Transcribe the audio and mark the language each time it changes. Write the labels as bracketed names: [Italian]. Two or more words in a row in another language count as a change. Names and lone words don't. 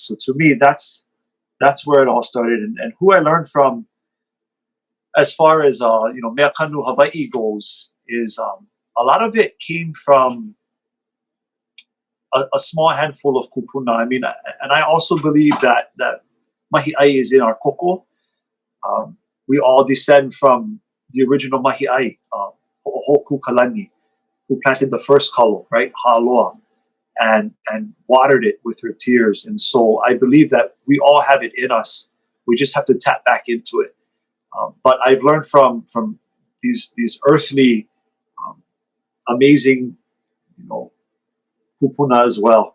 [English] So to me, that's where it all started. And who I learned from, as far as [Hawaiian] mea kanu Hawaii [English] goes, is a lot of it came from a small handful of Kūpuna. I mean, and I also believe that [Hawaiian] mahi ʻai [English] is in our koko. We all descend from the original [Hawaiian] mahi ʻai, [English] Ho'ohoku Kalani, who planted the first kalo, right, Ha'aloa, and watered it with her tears. And so I believe that we all have it in us. We just have to tap back into it. But I've learned from these earthly, amazing Kūpuna as well.